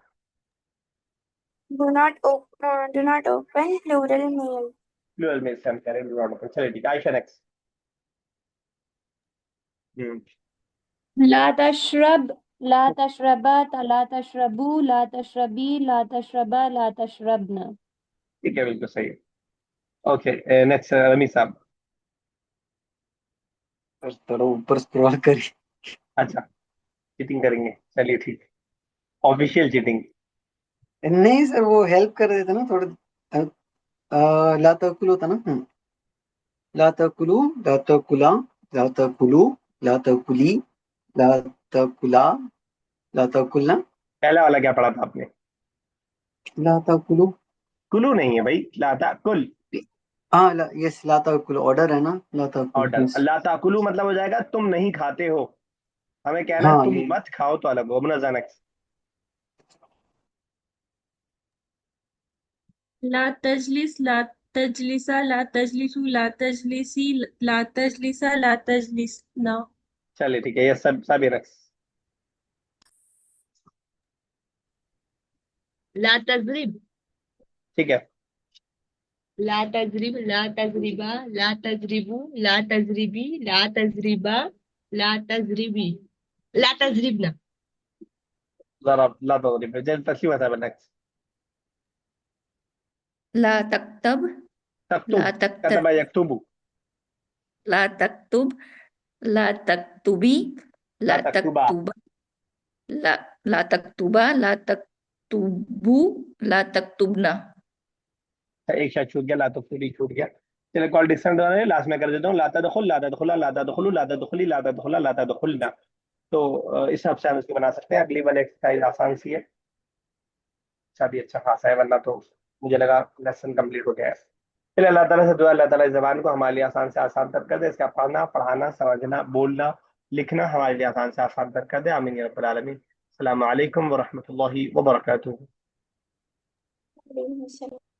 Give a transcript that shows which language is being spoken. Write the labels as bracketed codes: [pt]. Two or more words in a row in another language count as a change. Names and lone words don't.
[en] Do not open, plural male. [hi] प्लूरल में से हम कह रहे हैं [en] do not open. [hi] चलिए ठीक है, आयशा नेक्स्ट। [ar] لا تشرب، لا تشربا، لا تشربوا، لا تشربي، لا تشربا، لا تشربن. [hi] ठीक है, बिल्कुल सही है। [en] okay next [hi] रमी साहब। थोड़ा ऊपर स्क्रॉल करिए। अच्छा, चीटिंग करेंगे, चलिए ठीक है, [en] official cheating. [hi] नहीं सर, वो हेल्प कर देते ना थोड़ा। [ar] لا تأكل [hi] होता ना। [ar] لا تأكلوا، لا تأكلا، لا تأكلوا، لا تأكلي، لا تأكلا، لا تأكلن. [hi] पहला वाला क्या पढ़ा था आपने? [ar] لا تأكلوا. [hi] कुलू नहीं है भाई, [ar] لا تأكل. [hi] हाँ यस, [ar] لا تأكل [hi] ऑर्डर है ना, [ar] لا تأكل [hi] ऑर्डर, यस। [ar] لا تأكلوا [hi] मतलब हो जाएगा तुम नहीं खाते हो। हमें कहना है हाँ तुम ये मत खाओ तो अलग हो। मुनज़्ज़ा नेक्स्ट। [ar] لا تجلس، لا تجلسا، لا تجلسوا، لا تجلسي، لا تجلسا، لا تجلسن. [hi] चलिए ठीक है, ये सब सभी नेक्स्ट। [ar] لا تضرب, [hi] ठीक है, [ar] لا تضرب، لا تضربا، لا تضربوا، لا تضربي، لا تضربا، لا تضربي، لا تضربن. [hi] जरा [ar] لا تضرب, [hi] जल्द तस्लीम है नेक्स्ट। [ar] لا تكتب، لا तक्तुब, तक्तब, كتب يكتب. لا تكتب، لا تكتبي, ला ला तक्तुबा। تكتبا، لا لا تكتبا، لا تكتبوا، لا تكتبن. [hi] एक शायद छूट गया, [ar] لا تكتبي [hi] छूट गया। चलिए कॉल डिस्टेंट वाले लास्ट में कर देता हूँ। [ar] لا تدخل، لا تدخلا، لا تدخلوا، لا تدخلي، لا تدخلا، لا تدخلن. [hi] तो इस हिसाब से हम इसको बना सकते हैं। अगली वाली एक्सरसाइज आसान सी है, अच्छा भी अच्छा खासा है, वरना तो मुझे लगा [en] lesson complete [hi] हो गया है। चलिए अल्लाह ताला से दुआ, अल्लाह ताला इस ज़बान को हमारे लिए आसान से आसान तर कर दे। इसका पढ़ना, पढ़ाना, समझना, बोलना, लिखना हमारे लिए आसान से आसान तर कर दे। [ar] آمين يا رب العالمين. السلام عليكم ورحمة الله وبركاته.